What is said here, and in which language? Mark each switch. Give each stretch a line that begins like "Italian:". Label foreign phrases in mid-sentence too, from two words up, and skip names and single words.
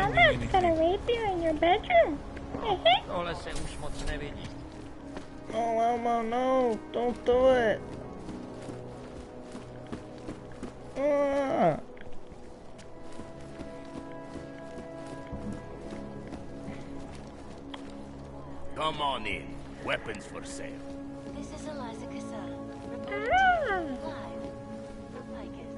English: just gonna rape you in your bedroom.
Czech: Tohle se už moc nevidí.
English: Oh, Elmo, no! Don't do it! Ah. Come on in. Weapons for sale. This is Eliza Kassan, reporting to you live from Lycus.